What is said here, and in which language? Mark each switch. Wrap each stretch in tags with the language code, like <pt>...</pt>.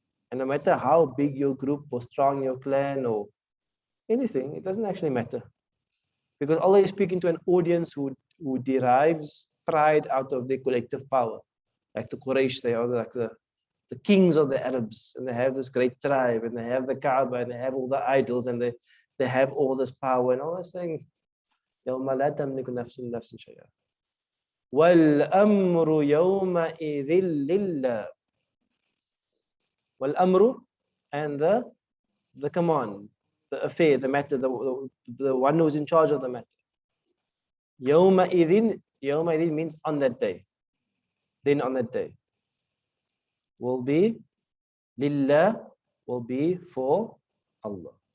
<en>And no matter how big your group or strong your clan or anything, it doesn't actually matter. Because Allah is speaking to an audience who derives pride out of their collective power. Like the Quraysh, they are like the kings of the Arabs, and they have this great tribe, and they have the Kaaba, and they have all the idols, and they have all this power. And Allah is saying,</en> <ar>يَوْمَ لَا تَمْلِكُ نَفْسٌ نَفْسٍ شَيْئًا وَالْأَمْرُ يَوْمَئِذٍ لِلَّهِ.</ar> <en>وَالْأَمْرُ, and the command, the affair, the matter, the one who is in charge of the matter. يَوْمَئِذٍ means on that day. Then on that day will be lillah, will be for Allah.</en>